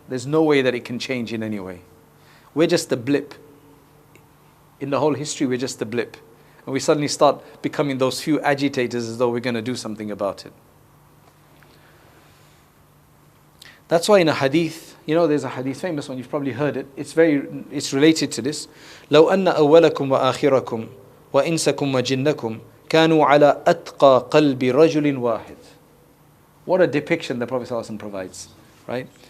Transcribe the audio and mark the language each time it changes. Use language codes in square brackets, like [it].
[en] There's no way that it can change in any way. We're just a blip. In the whole history, we're just a blip. And we suddenly start becoming those few agitators as though we're going to do something about it. That's why in a hadith, there's a hadith, famous one, you've probably heard it. It's related to this. [ar] لو أن أولكم وآخركم وإنسكم وجنكم كانوا على أتقى قلب رجل واحد. [en] What a depiction the Prophet ﷺ provides, right?